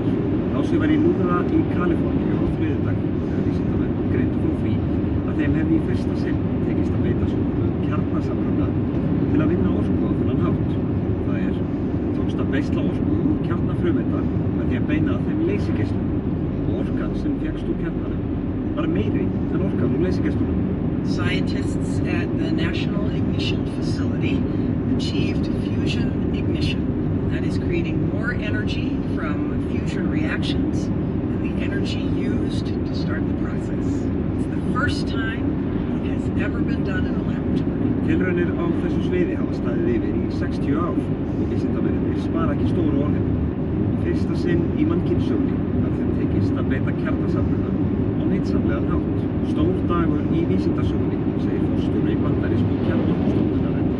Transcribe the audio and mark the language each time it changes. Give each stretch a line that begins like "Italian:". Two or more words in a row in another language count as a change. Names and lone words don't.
Icelandic: Ásig var í núðra í Kaliforníu á þriðjudag þegar vísindamenn greindu frá því að að þeim hefði í fyrsta sinn tekist að beita svokölluðum kjarnasamruna til að vinna orku á þennan hátt. Það tókst að beisla orku úr kjarnafrumeinda með því að beina að þeim leysigeislum og orkan sem fékkst úr kjarnanum var meiri en orkan úr leysigeislunum.
English: Scientists at the National Ignition Facility achieved fusion ignition. That is creating more energy from fusion reactions than the energy used to start the process. It's the first time it has ever been done in a laboratory.
Icelandic: Tilraunir á þessu sviði hafa staðið yfir í 60 ár og vísindamennirnir spara ekki stóru orðin. Í fyrsta sinn í mannkynssögunni hafði þeim tekist að beita kjarnasamruna á nytsamlegan hátt. Stór dagur í vísindasögunni, segir forstjóri bandarísku kjarnorkustofnunarinnar.